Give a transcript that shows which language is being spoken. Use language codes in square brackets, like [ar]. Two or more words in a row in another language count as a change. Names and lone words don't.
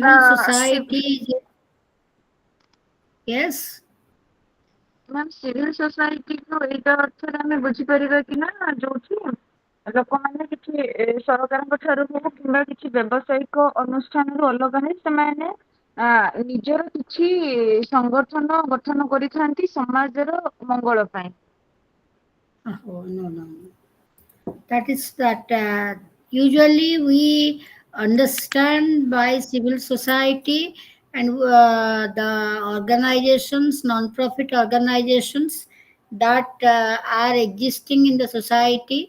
[en] civil society. Yes. [or] ମ୍ୟାମ୍ [en] civil societyku [or] ଏଇଟା ଅର୍ଥରେ ଆମେ ବୁଝିପାରିବା କି ନା ଯୋଉଠି ଲୋକମାନେ କିଛି ସରକାରଙ୍କ ଠାରୁ ହଉ କିମ୍ବା କିଛି ବ୍ୟବସାୟିକ ଅନୁଷ୍ଠାନରୁ ଅଲଗା ହେଇ ସେମାନେ ନିଜର କିଛି ସଂଗଠନ ଗଠନ କରିଥାନ୍ତି ସମାଜର ମଙ୍ଗଳ ପାଇଁ। [en] Oh, no, no, no. That is that usually we understand by civil society and the organizations, non-profit organizations that are existing in the society.